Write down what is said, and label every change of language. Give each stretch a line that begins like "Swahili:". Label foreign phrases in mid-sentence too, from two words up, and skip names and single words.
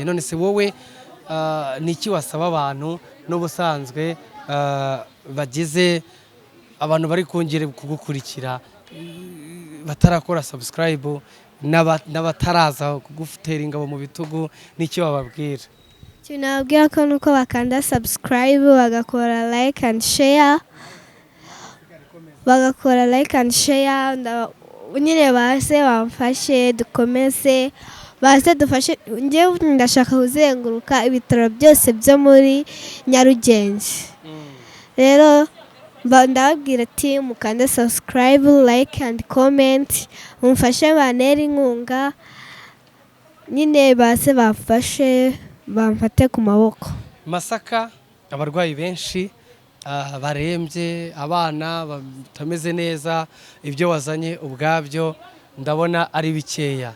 Kinyarwanda: None se wowe niki wasaba abantu n'ubusanzwe bagize abantu bari kongera kugukurikira batarakora subscribe n'abataraza kugutera ingabo mu bitugu, niki wababwira? ikintu nababwira ko nuko bakanda subscribe, bagakora
English: like and share,
Kinyarwanda: nyine baze bamfashe dukomeze, baze dufashe. Njyewe ndashaka kuzenguruka ibitaro byose byo muri Nyarugenge. rero ndababwira ati mukande subscribe,
English: like and comment,
Kinyarwanda: mumfashe banera inkunga, nyine baze bamfashe bamfate ku maboko. Masaka abarwayi benshi barembye, abana batameze neza, ibyo wazanye ubwabyo ndabona ari bikeya.